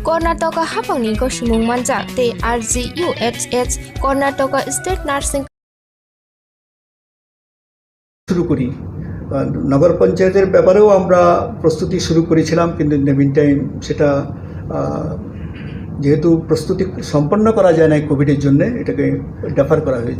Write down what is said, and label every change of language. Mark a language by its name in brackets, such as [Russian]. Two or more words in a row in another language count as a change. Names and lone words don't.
[Kok Borok] Karnataka hapangni ko sumung manjak te RGUHH Karnataka State Nursing [Bangla] শুরু করি নগর পঞ্চায়েতের ব্যাপারেও আমরা প্রস্তুতি শুরু করেছিলাম, কিন্তু [English] in the mean time [Bangla] সেটা যেহেতু প্রস্তুতি সম্পন্ন করা যায় না কোভিডের জন্য, এটাকে ডেফার করা হয়েছে।